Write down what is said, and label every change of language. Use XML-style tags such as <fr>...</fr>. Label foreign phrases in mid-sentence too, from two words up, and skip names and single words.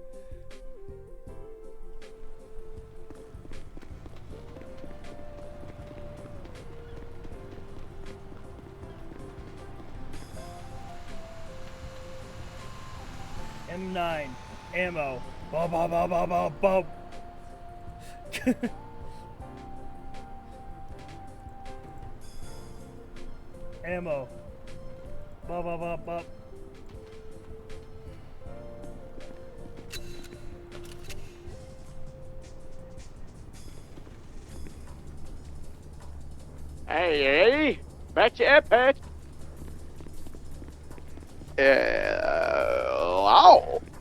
<en>M9 ammo. Bob, bob, bob, bob, bob, bob. Ammo. Bob, bob, bob, bob. Hey, back to airport. Wow.</en>